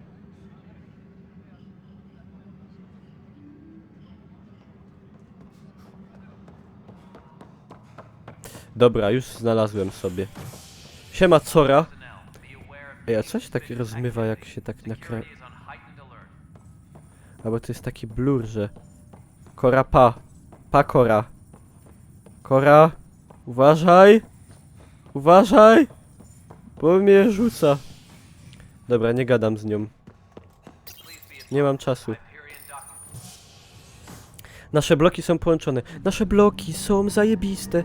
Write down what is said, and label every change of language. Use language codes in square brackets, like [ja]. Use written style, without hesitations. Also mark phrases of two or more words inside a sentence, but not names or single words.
[pl] Dobra, już znalazłem sobie. Siema, Cora. Ej, a coś tak rozmywa, jak się tak nakra... Albo to jest taki blur, że... Cora pa. Pa, Cora. Cora. Uważaj. Uważaj. Bo mnie rzuca. Dobra, nie gadam z nią. Nie mam czasu. Nasze bloki są połączone. Nasze bloki są zajebiste.